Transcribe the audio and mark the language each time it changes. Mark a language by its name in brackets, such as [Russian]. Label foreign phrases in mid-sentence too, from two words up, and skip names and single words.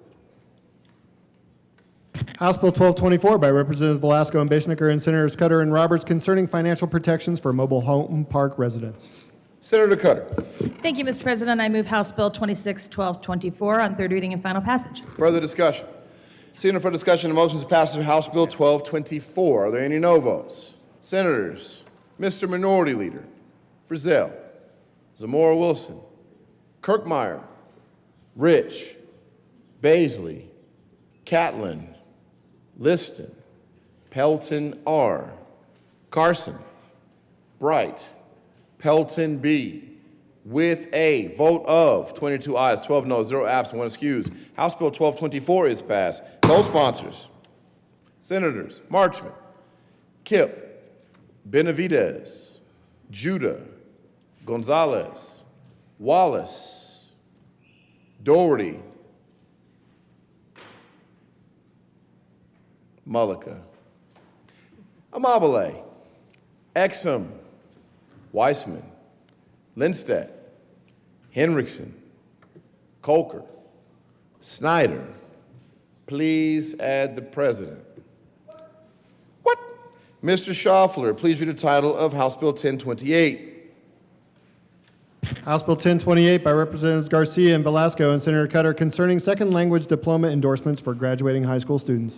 [English] House Bill 1224 by Representatives Velasco and Bashnicker and Senators Cutter and Roberts concerning financial protections for mobile home park residents. Senator Cutter. Thank you, Mr. President. I move House Bill 261224 on third reading and final passage. Further discussion? Seeing no further discussion, the motion is passed of House Bill 1224. Are there any no votes? Senators, Mr. Minority Leader, Frizzell, Zamora Wilson, Kirkmeyer, Rich, Baisley, Catlin, Liston, Pelton R., Carson, Bright, Pelton B., with a vote of 22 ayes, 12 noes, 0 absent, 1 excused. House Bill 1224 is passed. Co-sponsors, Senators Marchman, Kipp, Benavidez, Judah, Gonzalez, Wallace, Doherty, Mullica, Amabile, Exum, Weissman, Lindstedt, Henriksen, Colker, Snyder. Please add the president. What? Mr. Schaffler, please read the title of House Bill 1028. House Bill 1028 by Representatives Garcia and Velasco and Senator Cutter concerning second language diploma endorsements for graduating high school students.